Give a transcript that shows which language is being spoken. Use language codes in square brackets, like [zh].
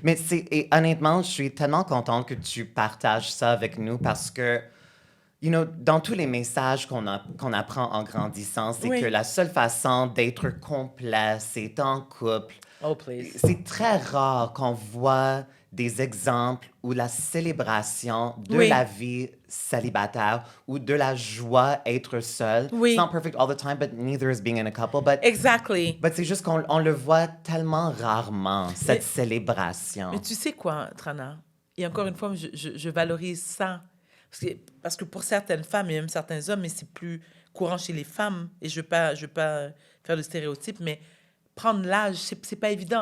[fr] Mais et honnêtement, je suis tellement contente que tu partages ça avec nous parce que, [en] you know, [fr] dans tous les messages qu'on apprend en grandissant, c'est que la seule façon d'être complet, c'est en couple. [en] Oh, please. [fr] C'est très rare qu'on voit des exemples où la célébration de la vie célibataire ou de la joie être seul. [en] It's not perfect all the time, but neither is being in a couple. But Exactly. But [fr] c'est juste qu'on le voit tellement rarement, cette célébration. Mais tu sais quoi, Trana? Et encore une fois, je valorise ça. Parce que pour certaines femmes et même certains hommes, mais c'est plus courant chez les femmes, et je ne veux pas faire de stéréotypes, mais prendre l'âge, c'est pas évident.